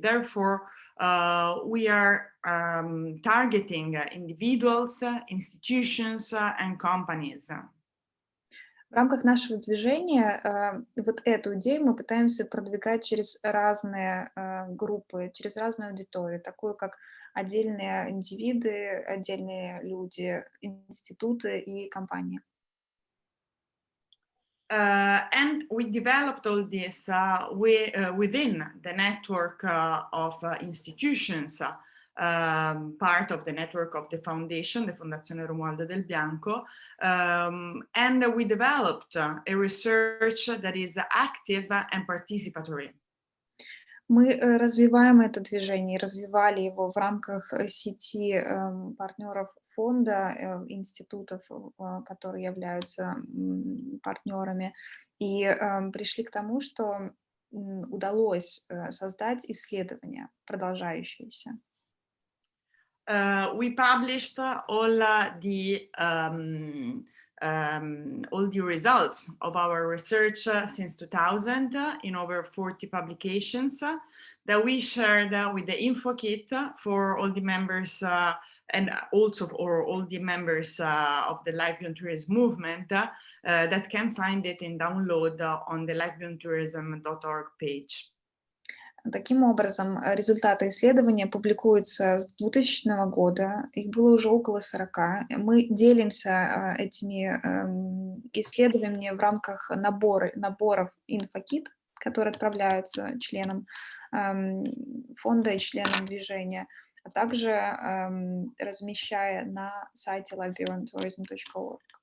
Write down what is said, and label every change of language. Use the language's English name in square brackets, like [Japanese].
[English] Therefore, we are targeting individuals, institutions, and companies. [Russian] В рамках нашего движения вот эту идею мы пытаемся продвигать через разные группы, через разную аудиторию, такую как отдельные индивиды, отдельные люди, институты и компании. [English] And we developed all this within the network of institutions, part of the network of the foundation, the Fondazione Romualdo del Bianco, and we developed a research that is active and participatory. [Russian] Мы развиваем это движение, развивали его в рамках сети партнеров фонда, институтов, которые являются партнерами, и пришли к тому, что удалось создать исследование продолжающееся. [English] We published all the results of our research since 2000 in over 40 publications that we shared with the InfoKit for all the members and also for all the members of the Life Beyond Tourism movement that can find it in download on the lifebeyondtourism.org page. [Russian] Таким образом, результаты исследования публикуются с 2000 года, их было уже около 40. Мы делимся этими исследованиями в рамках наборов InfoKit, которые отправляются членам фонда и членам движения, а также размещая на сайте lifebeyondtourism.org.